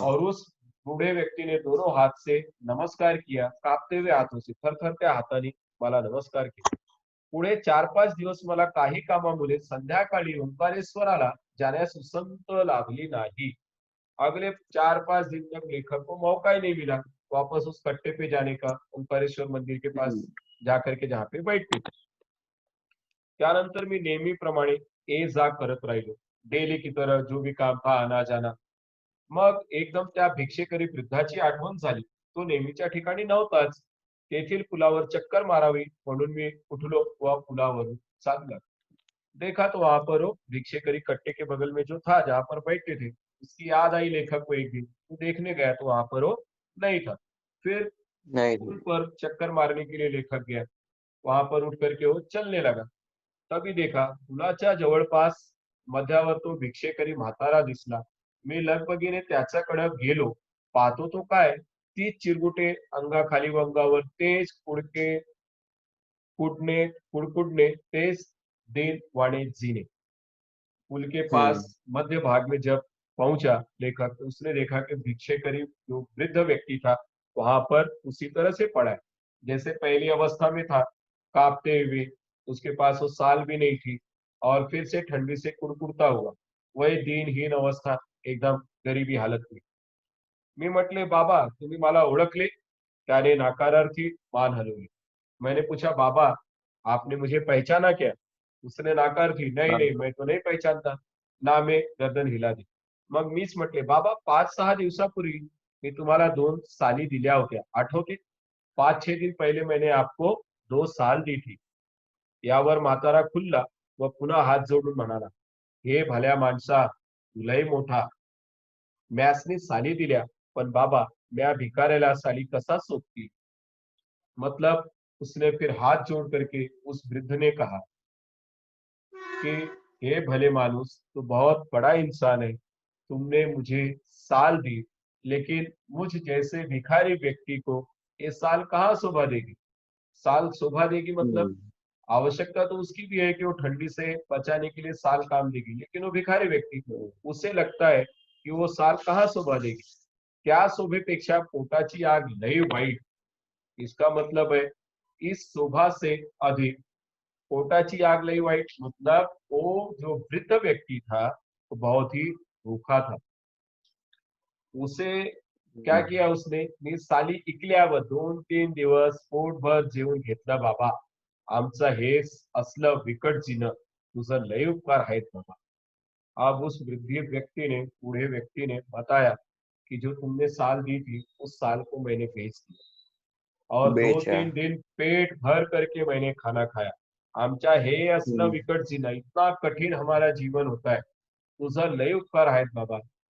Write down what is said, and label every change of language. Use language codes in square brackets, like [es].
[hi] और उस बूढ़े व्यक्ति ने दोनों हाथ से नमस्कार किया, कांपते हुए हाथों से, [mr] थरथरत्या हाताने मला नमस्कार केला। पुढे 4-5 दिवस मला काही कामामुळे संध्याकाळी ओंकारेश्वराला जाण्यास उसंत लागली नाही। [hi] अगले 4-5 दिन तक लेखक को मौका ही नहीं मिला वापस उस कट्टे पे जाने का, ओंकारेश्वर मंदिर के पास हम्म। जाकर के जहाँ पे बैठते थे। [mr] त्यानंतर मी नेहमीप्रमाणे ये जा करत राहिलो। [hi] डेली की तरह जो भी काम था, आना जाना। [mr] मग एकदम त्या भिक्षेकरी वृद्धाची आठवण झाली। तो नेहमीच्या ठिकाणी नव्हताच। तेथील पुलावर चक्कर मारावी म्हणून मी उठलो व पुलावरून चालला। [hi] देखा तो वहां पर वो भिक्षेकरी कट्टे के बगल में जो था, जहां पर बैठते थे, उसकी याद आई लेखक को एक दिन। वो देखने गया तो वहां पर वो नहीं था। फिर नहीं पुल नहीं। पर चक्कर मारने के लिए लेखक गया। वहां पर उठ करके वो चलने लगा। तभी देखा [mr] पुलाच्या जवळपास मध्यावर तो भिक्षेकरी म्हातारा दिसला। मी लगबगीने त्याच्याकडे गेलो। पाहतो तो काय, तीच चिरगुटे अंगाखाली व अंगावर, तेच कुडके कुडकुडणे, तेच दिन वाणे जीने। [hi] पुल के पास हम्म। मध्य भाग में जब पहुंचा लेखक, तो उसने देखा कि भिक्षेकरी जो वृद्ध व्यक्ति था, वहां पर उसी तरह से पड़ा है, जैसे पहली अवस्था में था, कांपते हुए। उसके पास वो साल भी नहीं थी, और फिर से ठंडी से कुड़कुड़ता हुआ, वही दीनहीन अवस्था, एकदम गरीबी हालत में। [mr] मी म्हटले, बाबा तुम्ही मला ओळखले? त्याने नाकारार्थी मान हलवली। [hi] मैंने पूछा, बाबा आपने मुझे पहचाना क्या? उसने नाकार की, नहीं हाँ। नहीं मैं तो नहीं पहचानता। नामे गर्दन हिला दी। [mr] मग मीच म्हटले, बाबा 5-6 दिवसापूर्वी मी तुम्हाला 2 साली दिल्या होत्या, आठवते? [hi] 5-6 दिन पहले मैंने आपको 2 साल दी थी। [mr] यावर म्हातारा खुलला व पुन्हा हात जोडून म्हणाला, हे भल्या माणसा, तुलाही मोठा, म्यासनी साली दिल्या, पण बाबा म्या भिकाऱ्याला साली कसा सोबती? [hi] मतलब उसने फिर हाथ जोड़ करके उस वृद्ध ने कहा कि हे भले मानुस, तो बहुत बड़ा इंसान है, तुमने मुझे साल दी, लेकिन मुझ जैसे भिखारी व्यक्ति को ये साल कहाँ शोभा देगी? साल शोभा देगी मतलब हम्म। आवश्यकता तो उसकी भी है कि वो ठंडी से बचाने के लिए साल काम देगी, लेकिन वो भिखारी व्यक्ति, उसे लगता है कि वो साल कहाँ शोभा देगी? [mr] त्या शोभेपेक्षा पोटाची आग लई वाईट। [hi] इसका मतलब है इस शोभा से अधिक पोटाची आग लई वाईट, मतलब वो जो वृद्ध व्यक्ति था वो बहुत ही भूखा था। उसे क्या हम्म। किया उसने, [mr] मी साली इकल्यावर 2-3 दिवस पोटभर जेवून घेतलं बाबा। आमचं हे असलं बिकट जीणं तुझं लय उपकार आहेत बाबा। [hi] अब उस वृद्धि व्यक्ति ने, बूढ़े व्यक्ति ने बताया कि जो तुमने साल दी थी उस साल को मैंने बेच दिया और दो बेचा। तीन दिन पेट भर करके मैंने खाना खाया. [mr] आमच्या हे असलं हम्म [hi] विकट जीना, इतना कठिन हमारा जीवन होता है. [mr] तुझा लय उपकार आहेत बाबा.